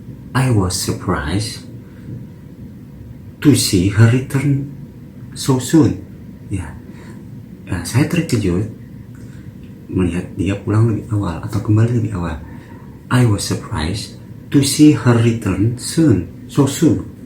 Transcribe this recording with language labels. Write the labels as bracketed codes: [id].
[en] I was surprised to see her return so soon. [id] Ya, saya terkejut melihat dia pulang lebih awal atau kembali lebih awal. [en] I was surprised to see her return so soon.